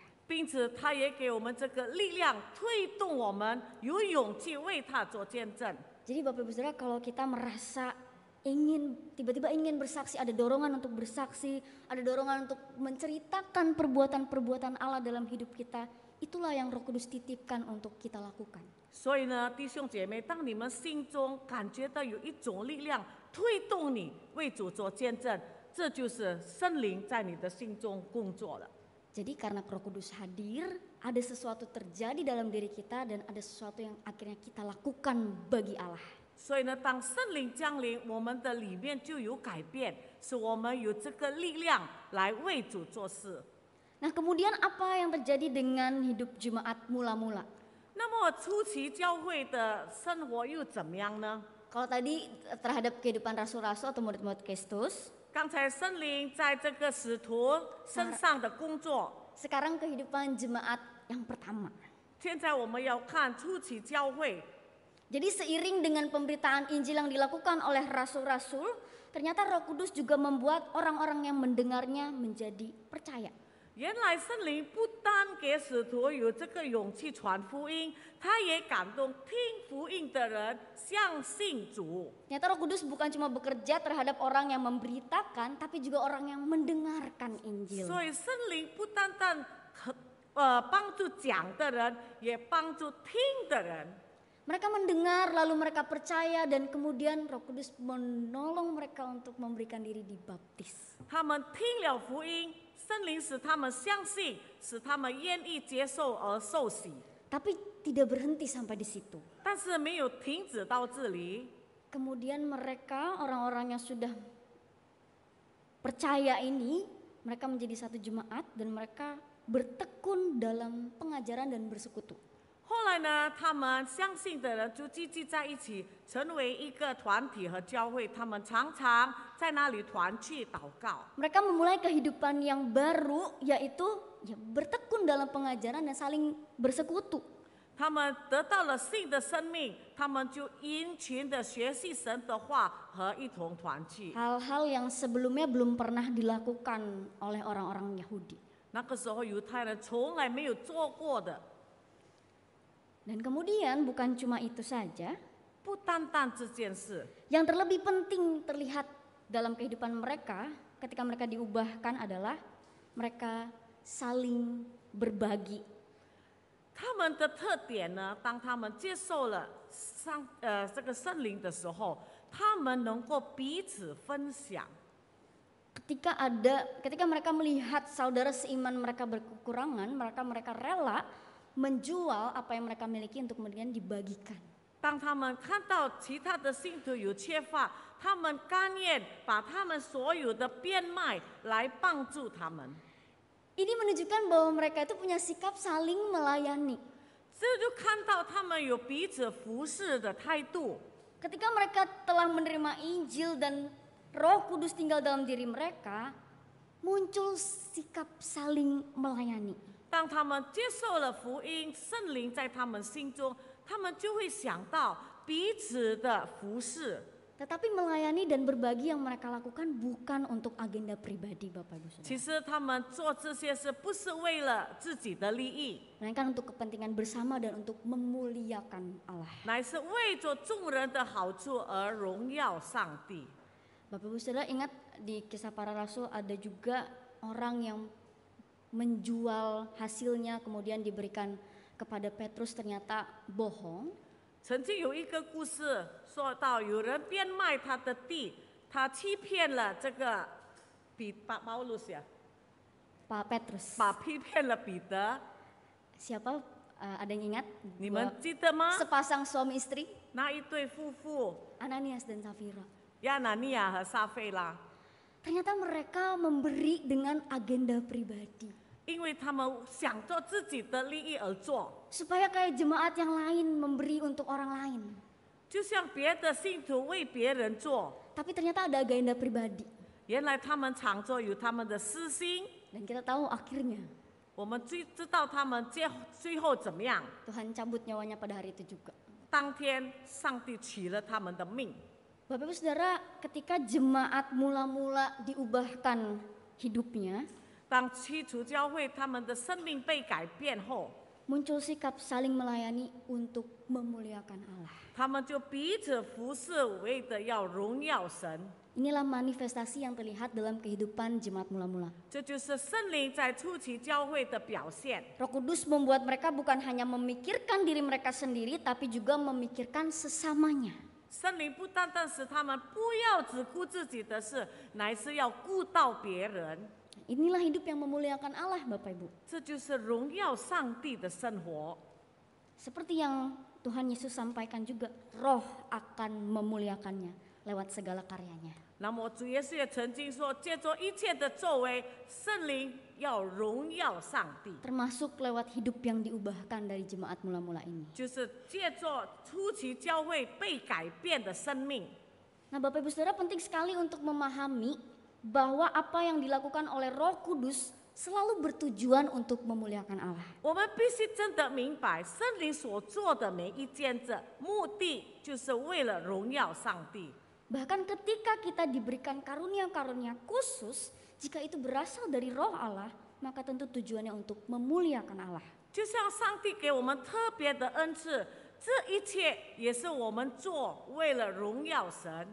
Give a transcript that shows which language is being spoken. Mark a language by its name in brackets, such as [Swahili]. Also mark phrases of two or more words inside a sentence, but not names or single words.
[Chinese] 并且他也给我们这个力量，推动我们有勇气为他做见证。 [Indonesian] Jadi Bapak Ibu Saudara, kalau kita merasa tiba-tiba ingin bersaksi, ada dorongan untuk bersaksi, ada dorongan untuk menceritakan perbuatan-perbuatan Allah dalam hidup kita, itulah yang Roh Kudus titipkan untuk kita lakukan. [Chinese] 所以呢，弟兄姐妹，当你们心中感觉到有一种力量推动你为主做见证，这就是圣灵在你的心中工作了。 [Indonesian] Jadi karena Roh Kudus hadir, ada sesuatu terjadi dalam diri kita dan ada sesuatu yang akhirnya kita lakukan bagi Allah. [Chinese] 所以呢，当圣灵降临，我们的里面就有改变，使我们有这个力量来为主做事。 [Indonesian] Nah, kemudian apa yang terjadi dengan hidup jemaat mula-mula? [Chinese] 那么初期教会的生活又怎么样呢？ [Indonesian] Kalau tadi terhadap kehidupan rasul-rasul atau murid-murid Kristus, [Chinese] 刚才圣灵在这个使徒身上的工作， [Indonesian] sekarang kehidupan jemaat yang pertama. [Chinese] 现在我们要看初期教会。 [Indonesian] Jadi seiring dengan pemberitaan Injil yang dilakukan oleh rasul-rasul, ternyata Roh Kudus juga membuat orang-orang yang mendengarnya menjadi percaya. [Chinese] 原来圣灵不单给使徒有这个勇气传福音，他也感动听福音的人相信主。 [Indonesian] Ternyata Roh Kudus bukan cuma bekerja terhadap orang yang memberitakan, tapi juga orang yang mendengarkan Injil. [Chinese] 所以圣灵不单单帮助讲的人，也帮助听的人。 [Indonesian] Mereka mendengar, lalu mereka percaya, dan kemudian Roh Kudus menolong mereka untuk memberikan diri dibaptis. [Chinese] 他们听了福音，圣灵使他们相信，使他们愿意接受而受洗。 [Indonesian] Tapi tidak berhenti sampai di situ. [Chinese] 但是没有停止到这里。 [Indonesian] Kemudian mereka, orang-orang yang sudah percaya ini, mereka menjadi satu jemaat dan mereka bertekun dalam pengajaran dan bersekutu. [Chinese] 后来呢，他们相信的人就聚集在一起，成为一个团体和教会。他们常常在那里团契祷告。 [Indonesian] Mereka memulai kehidupan yang baru, yaitu ya bertekun dalam pengajaran dan saling bersekutu. [Chinese] 他们得到了新的生命，他们就殷勤的学习神的话和一同团聚。 [Indonesian] Hal-hal yang sebelumnya belum pernah dilakukan oleh orang-orang Yahudi. [Chinese] 那个时候犹太人从来没有做过的， [Indonesian] Dan kemudian bukan cuma itu saja, [Chinese] 不单单这件事， [Indonesian] yang terlebih penting terlihat dalam kehidupan mereka ketika mereka diubahkan adalah mereka saling berbagi. [Chinese] 他们的特点呢，当他们接受了这个圣灵的时候，他们能够彼此分享。 [Indonesian] Ketika mereka melihat saudara seiman mereka berkekurangan, mereka rela menjual apa yang mereka miliki untuk kemudian dibagikan. [Chinese] 当他们看到其他的信徒有缺乏，他们甘愿把他们所有的变卖来帮助他们。 [Indonesian] Ini menunjukkan bahwa mereka itu punya sikap saling melayani. [Chinese] 这就看到他们有彼此服侍的态度。 [Indonesian] Ketika mereka telah menerima Injil dan Roh Kudus tinggal dalam diri mereka, muncul sikap saling melayani. [Chinese] 当他们接受了福音，圣灵在他们心中，他们就会想到彼此的服侍。 [Indonesian] Tetapi melayani dan berbagi yang mereka lakukan bukan untuk agenda pribadi Bapak Ibu Saudara. [Chinese] 其实他们做这些事不是为了自己的利益， [Indonesian] Melainkan untuk kepentingan bersama dan untuk memuliakan Allah. [Chinese] 乃是为着众人的好处而荣耀上帝。 [Indonesian] Bapak Ibu Saudara ingat di Kisah Para Rasul ada juga orang yang menjual hasilnya kemudian diberikan kepada Petrus ternyata bohong. [Chinese] 曾经有一个故事说到，有人变卖他的地，他欺骗了这个保罗呀， [Indonesian] Pak Petrus. [Chinese] 欺骗了彼得。 [Indonesian] Siapa ada yang ingat? [Chinese] 你们记得吗？ [Indonesian] Sepasang suami istri, [Chinese] 那一对夫妇 [Indonesian] Ananias dan Safira. [Chinese] 亚拿尼亚和撒菲拉， [Indonesian] Ternyata mereka memberi dengan agenda pribadi. [Chinese] 因为他们想做自己的利益而做， [Indonesian] Supaya kayak jemaat yang lain memberi untuk orang lain. [Chinese] 就像别的信徒为别人做。 [Indonesian] Tapi ternyata ada agenda pribadi. [Chinese] 原来他们常做有他们的私心， [Indonesian] Dan kita tahu akhirnya [Chinese] 我们知道他们最后怎么样。 [Indonesian] Tuhan cabut nyawanya pada hari itu juga. [Chinese] 当天上帝取了他们的命。 [Indonesian] Bapak Ibu Saudara, ketika jemaat mula-mula diubahkan hidupnya, [Chinese] 当基督教会他们的生命被改变后， [Indonesian] muncul sikap saling melayani untuk memuliakan Allah. [Chinese] 他们就彼此服侍，为的要荣耀神。 [Indonesian] Inilah manifestasi yang terlihat dalam kehidupan jemaat mula-mula. [Chinese] 这就是圣灵在初期教会的表现。 [Indonesian] Roh Kudus membuat mereka bukan hanya memikirkan diri mereka sendiri, tapi juga memikirkan sesamanya. [Chinese] 圣灵不单单使他们不要只顾自己的事，乃是要顾到别人。 [Indonesian] Inilah hidup yang memuliakan Allah, Bapak Ibu. [Chinese] 这就是荣耀上帝的生活。 [Indonesian] Seperti yang Tuhan Yesus sampaikan juga, Roh akan memuliakannya lewat segala karyanya. [Chinese] 那么主耶稣也曾经说，借着一切的作为，圣灵要荣耀上帝， [Indonesian] Termasuk lewat hidup yang diubahkan dari jemaat mula-mula ini. [Chinese] 就是借着初期教会被改变的生命。 [Indonesian] Nah Bapak Ibu Saudara, penting sekali untuk memahami bahwa apa yang dilakukan oleh Roh Kudus selalu bertujuan untuk memuliakan Allah. [Chinese] 我们必须真的明白，圣灵所做的每一件事，目的就是为了荣耀上帝。 [Indonesian] Bahkan ketika kita diberikan karunia-karunia khusus, jika itu berasal dari Roh Allah, maka tentu tujuannya untuk memuliakan Allah. [Chinese] 就像上帝给我们特别的恩赐，这一切也是我们做为了荣耀神。